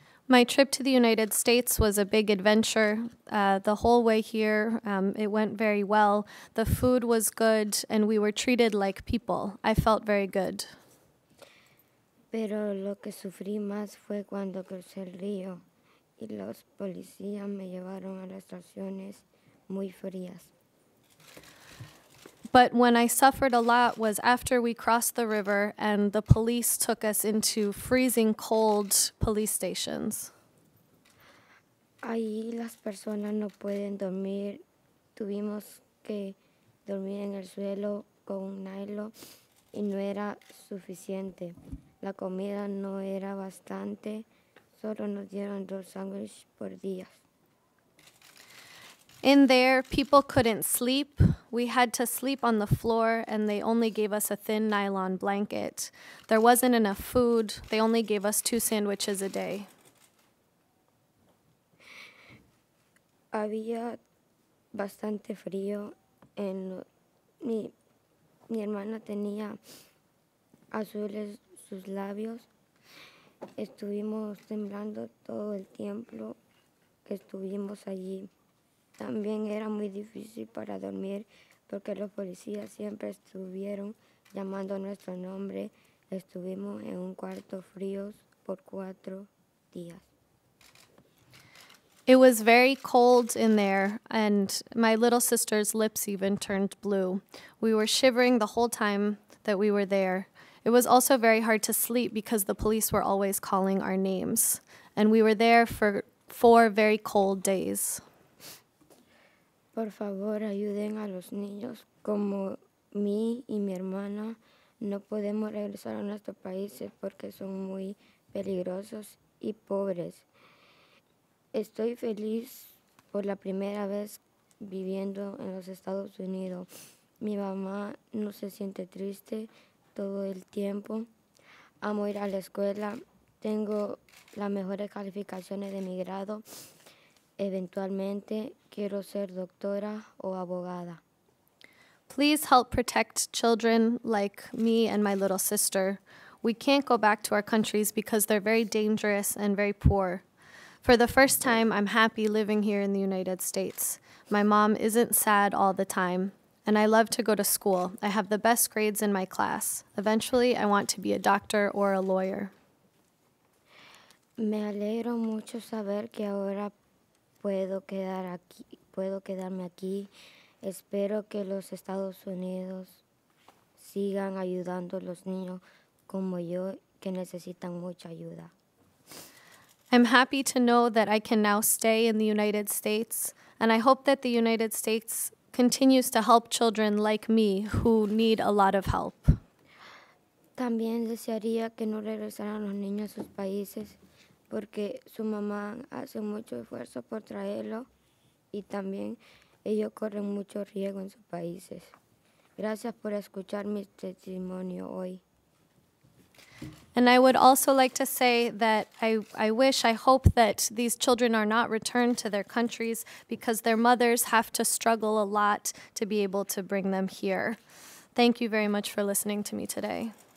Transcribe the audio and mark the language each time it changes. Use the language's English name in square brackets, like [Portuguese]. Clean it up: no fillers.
[English] My trip to the United States was a big adventure. The whole way here, it went very well. The food was good, and we were treated like people. I felt very good. [Spanish] Pero lo que sufrí más fue cuando crucé el río y los policías me llevaron a las estaciones muy frías. [English] But when I suffered a lot was after we crossed the river and the police took us into freezing cold police stations. [Spanish] Ahí las personas no pueden dormir. Tuvimos que dormir en el suelo con un nylon y no era suficiente. La comida no era bastante. Solo nos dieron 2 sándwiches por día. [English] In there, people couldn't sleep. We had to sleep on the floor, and they only gave us a thin nylon blanket. There wasn't enough food. They only gave us 2 sandwiches a day. [Spanish] Había bastante frío. Mi hermana tenía azules sus labios. Estuvimos temblando todo el tiempo que estuvimos allí. También era muy difícil para dormir porque los policías siempre estuvieron llamando nuestro nombre. Estuvimos en un cuarto frío por 4 días. [English] It was very cold in there, and my little sister's lips even turned blue. We were shivering the whole time that we were there. It was also very hard to sleep because the police were always calling our names. And we were there for 4 very cold days. [Spanish] Por favor, ayuden a los niños como mí y mi hermana. No podemos regresar a nuestros países porque son muy peligrosos y pobres. Estoy feliz por la primera vez viviendo en los Estados Unidos. Mi mamá no se siente triste todo el tiempo. Amo ir a la escuela. Tengo las mejores calificaciones de mi grado. Eventualmente quiero ser doctora o abogada. [English] Please help protect children like me and my little sister. We can't go back to our countries because they're very dangerous and very poor. For the first time, I'm happy living here in the United States. My mom isn't sad all the time, and I love to go to school. I have the best grades in my class. Eventually, I want to be a doctor or a lawyer. [Spanish] Me alegro mucho saber que ahora puedo quedarme aquí. Espero que los Estados Unidos sigan ayudando a los niños como yo que necesitan mucha ayuda. [English] I'm happy to know that I can now stay in the United States, and I hope that the United States continues to help children like me who need a lot of help. [Spanish] También desearía que no regresaran los niños a sus países porque su mamá hace mucho esfuerzo por traerlo y también ellos corren mucho riesgo en sus países. Gracias por escuchar mi testimonio hoy. [English] And I would also like to say that I hope that these children are not returned to their countries because their mothers have to struggle a lot to be able to bring them here. Thank you very much for listening to me today.